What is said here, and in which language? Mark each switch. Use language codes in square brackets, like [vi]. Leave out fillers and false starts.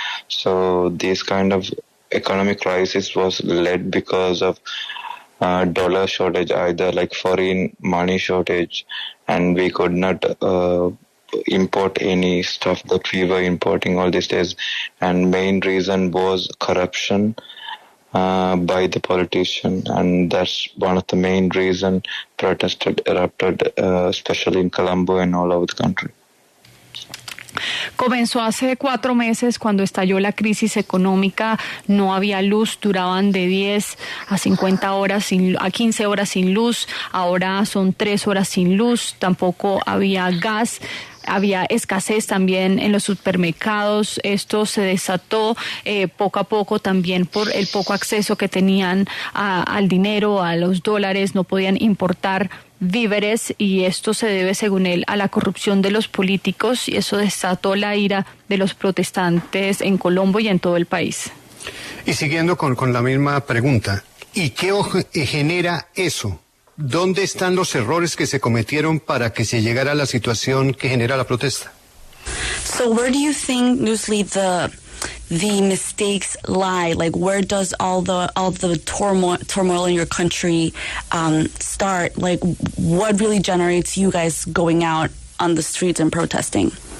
[en] So this kind of economic crisis was led because of dollar shortage, either like foreign money shortage, and we could not import any stuff that we were importing all these days. And main reason was corruption by the politician, and that's one of the main reason protests erupted, especially in Colombo and all over the country. [es] Comenzó hace 4 meses cuando estalló la crisis económica. No había luz, duraban de 10 a 50 horas, a 15 horas sin luz. Ahora son 3 horas sin luz. Tampoco había gas. Había escasez también en los supermercados. Esto se desató poco a poco también por el poco acceso que tenían al dinero, a los dólares. No podían importar víveres, y esto se debe, según él, a la corrupción de los políticos, y eso desató la ira de los protestantes en Colombo y en todo el país. Y siguiendo con la misma pregunta, ¿y qué genera eso? ¿Dónde están los errores que se cometieron para que se llegara a la situación que genera la protesta? [en] So where do you think, Nusli, the mistakes lie? Like, where does all the turmoil in your country start? Like, what really generates you guys going out on the streets and protesting?